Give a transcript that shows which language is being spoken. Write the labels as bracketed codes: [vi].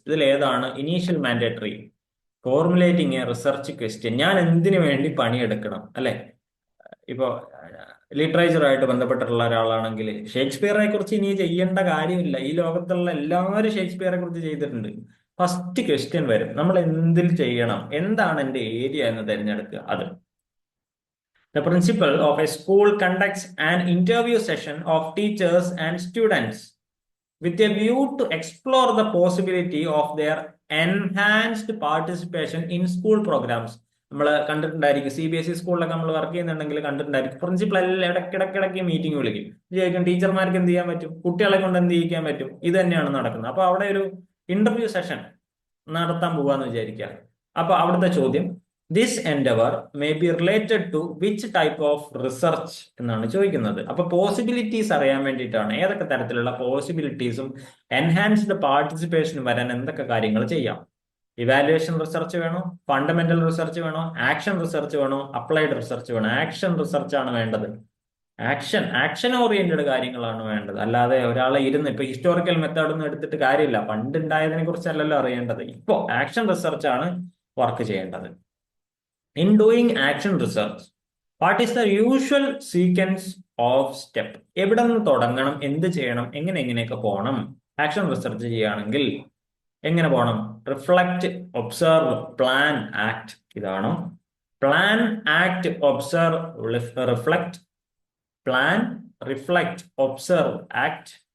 [ml] ഇതിൽ ഏതാണ് initial mandatory? [en] formulating a research question, [ml] ഞാൻ എന്തിനു വേണ്ടി പണിയെടുക്കണം, അല്ലെ? ഇപ്പോ ലിറ്ററേച്ചറുമായിട്ട് ബന്ധപ്പെട്ടിട്ടുള്ള ഒരാളാണെങ്കിൽ ഷേക്സ്പിയറെ കുറിച്ച് ഇനി ചെയ്യേണ്ട കാര്യമില്ല. ഈ ലോകത്തുള്ള എല്ലാവരും ഷേക്സ്പിയറെ കുറിച്ച് ചെയ്തിട്ടുണ്ട്. ഫസ്റ്റ് ക്വസ്റ്റ്യൻ വരും, നമ്മൾ എന്തിൽ ചെയ്യണം, എന്താണ് എന്റെ ഏരിയ എന്ന് തിരഞ്ഞെടുക്കുക. [en] അത് The principal of a school conducts an interview session of teachers and students with a view to explore the possibility of their enhanced participation in school programs. [ml] നമ്മൾ കണ്ടിട്ടുണ്ടായിരിക്കും, CBSE സ്കൂളിലൊക്കെ നമ്മൾ വർക്ക് ചെയ്യുന്നുണ്ടെങ്കിൽ കണ്ടിട്ടുണ്ടായിരിക്കും. പ്രിൻസിപ്പൽ എല്ലാം ഇടയ്ക്കിടയ്ക്ക് meeting വിളിക്കും. ചോദിക്കും ടീച്ചർമാർക്ക് എന്ത് ചെയ്യാൻ പറ്റും, കുട്ടികളെ കൊണ്ട് എന്ത് ചെയ്യിക്കാൻ പറ്റും. ഇത് തന്നെയാണ് നടക്കുന്നത്. അപ്പൊ അവിടെ ഒരു ഇന്റർവ്യൂ സെഷൻ നടത്താൻ പോവാന്ന് വിചാരിക്കുക. അപ്പൊ അവിടുത്തെ ചോദ്യം, [en] this endeavour may be related to which type of research [ml] എന്നാണ് ചോദിക്കുന്നത്. അപ്പൊ പോസിബിലിറ്റീസ് അറിയാൻ വേണ്ടിയിട്ടാണ്, ഏതൊക്കെ തരത്തിലുള്ള പോസിബിലിറ്റീസും എൻഹാൻസ്ഡ് പാർട്ടിസിപ്പേഷനും വരാൻ എന്തൊക്കെ കാര്യങ്ങൾ ചെയ്യാം. ഇവാലുവേഷൻ റിസർച്ച് വേണോ, ഫണ്ടമെന്റൽ റിസർച്ച് വേണോ, ആക്ഷൻ റിസർച്ച് വേണോ, അപ്ലൈഡ് റിസർച്ച് വേണോ? ആക്ഷൻ റിസർച്ച് ആണ് വേണ്ടത്. ആക്ഷൻ ഓറിയന്റഡ് കാര്യങ്ങളാണ് വേണ്ടത്. അല്ലാതെ ഒരാളെ ഇരുന്ന് ഇപ്പൊ ഹിസ്റ്റോറിക്കൽ മെത്തേഡ് ഒന്നും എടുത്തിട്ട് കാര്യമില്ല. പണ്ടുണ്ടായതിനെ കുറിച്ചല്ലല്ലോ അറിയേണ്ടത്. ഇപ്പോ ആക്ഷൻ റിസർച്ച് ആണ് വർക്ക് ചെയ്യേണ്ടത്. [en] In doing action research, what is the usual sequence of step? [ml] എവിടെ നിന്ന് തുടങ്ങണം, എന്ത് ചെയ്യണം, എങ്ങനെയൊക്കെ പോകണം? ആക്ഷൻ റിസർച്ച് ചെയ്യുകയാണെങ്കിൽ എങ്ങനെ പോകണം? [en] Reflect, observe, plan, act. ഇതാണോ? Plan, act, observe, reflect. Plan, reflect, observe, act.